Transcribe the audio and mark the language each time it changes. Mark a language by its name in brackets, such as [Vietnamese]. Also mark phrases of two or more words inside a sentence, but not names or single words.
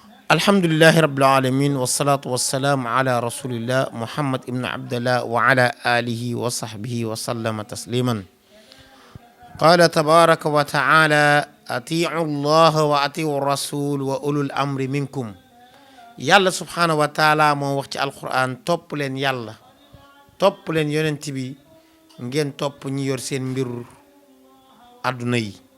[Arabic] الحمد لله رب العالمين والصلاة والسلام على رسول الله محمد بن عبد الله وعلى آله وصحبه وسلم تسليما. قال تبارك وتعالى أطيعوا الله وأطيعوا رسول وأولي الأمر منكم. [Wolof] yàlla [Arabic] سبحانه وتعالى [Wolof] moo wax ci alquran topp leen yàlla topp leen yonent bi ngeen topp ñi yor seen mbir àdduna yi.